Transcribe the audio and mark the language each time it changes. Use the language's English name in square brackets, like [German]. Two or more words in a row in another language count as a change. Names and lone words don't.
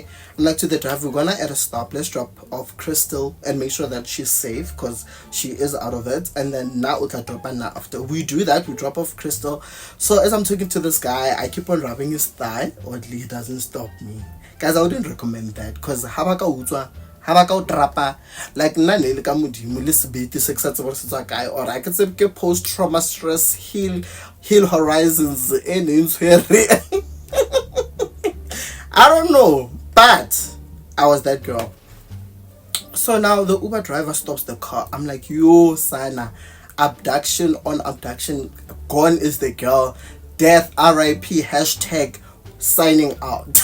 [English] I'm like, to the driver, we're gonna at a stop. Let's drop off Crystal and make sure that she's safe, because she is out of it. And then now after we do that, we drop off Crystal. So as I'm talking to this guy, I keep on rubbing his thigh. Oddly, he doesn't stop me. guys, I wouldn't recommend that, because [Southern Sotho] habaka utswa habaka utrapa like nna le ka modimo le sebete se ke sa tseba se tswa kae, [English] or I could say ke post trauma stress heal horizons and I don't know, but I was that girl. So now the Uber driver stops the car. I'm like, yo sana, abduction on abduction, gone is the girl, death RIP, hashtag signing out.